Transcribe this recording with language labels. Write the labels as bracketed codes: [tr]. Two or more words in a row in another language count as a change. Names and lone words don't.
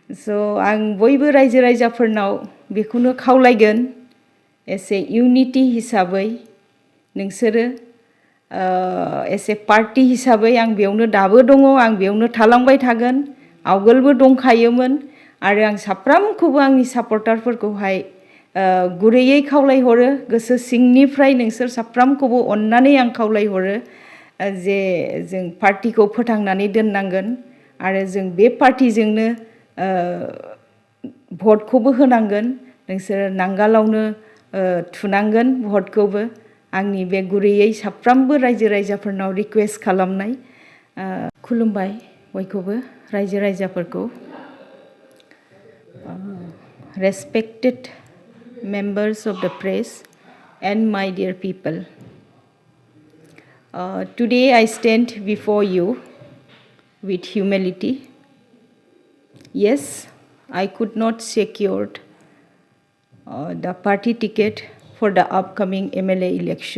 [brx] So आं बयबो रायजो राजाफोरनाव बेखौनो खावलायगोन एसे इउनिटि हिसाबै नोंसोरो एसे पार्टी हिसाबै आं बेयावनो दाबो दङ आं बेयावनो थालांबाय थागोन आवगोलबो दंखायोमोन आरो आं साफ्रामखौबो आंनि सापर्टारफोरखौहाय गुरैयै खावलायहरो गोसो सिंनिफ्राय नोंसोर साफ्रामखौबो अननानै आं खावलायहरो जे जों पार्टीखौ फोथांनानै दोननांगोन आरो जों बे पार्टीजोंनो भटखौबो होनांगोन नोंसोर नांगालावनो थुनांगोन भटखौबो आंनि बे गुरैयै साफ्रामबो रायजो राजाफोरनाव रिक्वेस्ट खालामनाय खुलुमबाय बयखौबो रायजो राजाफोरखौ [en] respected members of the press and my dear people. Today I stand before you with humility. Yes, I could not secure the party ticket for the upcoming MLA election.